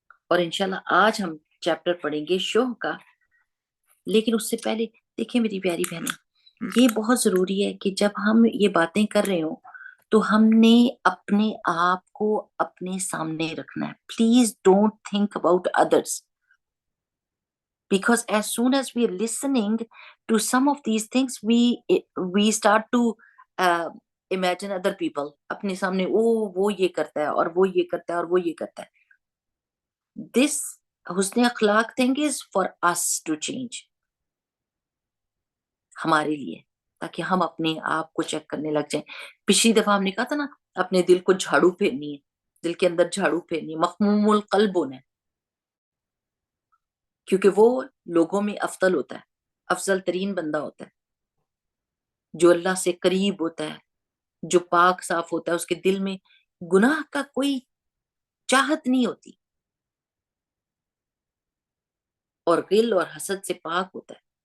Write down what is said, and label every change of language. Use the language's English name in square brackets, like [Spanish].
[Hindi] और इंशाल्लाह आज हम चैप्टर पढ़ेंगे शोह का. लेकिन उससे पहले देखिए मेरी प्यारी बहनें, ये बहुत जरूरी है कि जब हम ये बातें कर रहे हो, तो हमने अपने आप को अपने सामने रखना है. [English] Please don't think about others, because as soon as we are listening to some of these things, we start to uh, imagine other people. [Hindi] अपने सामने वो ये करता है और वो ये करता है और वो ये करता है. [English] This [Hindi] हुस्न अखलाक [English] thing is for us to change, [Hindi] हमारे लिए, ताकि हम अपने आप को चेक करने लग जाएं. पिछली दफा हमने कहा था ना, अपने दिल को झाड़ू फेरनी है, दिल के अंदर झाड़ू फेरनी है, मखमूमुल कल्ब होना है, क्योंकि वो लोगों में अफजल होता है, अफजल तरीन बंदा होता है, जो अल्लाह से करीब होता है, जो पाक साफ होता है, उसके दिल में गुनाह का कोई चाहत नहीं होती, और गिल और हसद से पाक होता है.